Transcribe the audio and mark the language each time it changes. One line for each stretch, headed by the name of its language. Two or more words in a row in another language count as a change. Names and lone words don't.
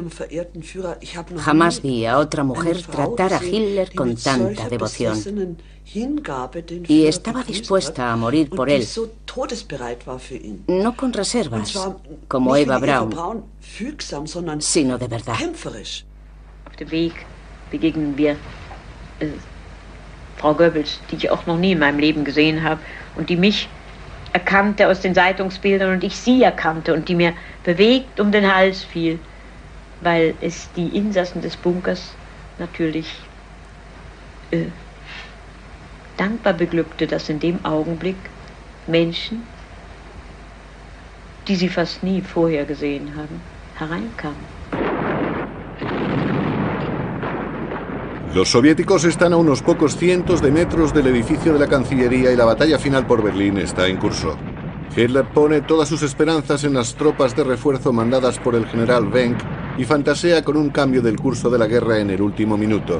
Spanish: Jamás vi a otra mujer tratar a Hitler con tanta devoción. Y estaba dispuesta a morir por él. No con reservas, como Eva Braun, sino de verdad.
German: Auf dem Weg begegnen wir Frau Goebbels, die ich auch noch nie in meinem Leben gesehen habe und die mich erkannte aus den Zeitungsbildern und ich sie erkannte und die mir bewegt um den Hals fiel, weil es die Insassen des Bunkers natürlich dankbar beglückte, dass in dem Augenblick Menschen, die sie fast nie vorher gesehen haben, hereinkamen.
Spanish: Los soviéticos están a unos pocos cientos de metros del edificio de la Cancillería y la batalla final por Berlín está en curso. Hitler pone todas sus esperanzas en las tropas de refuerzo mandadas por el general Wenck y fantasea con un cambio del curso de la guerra en el último minuto.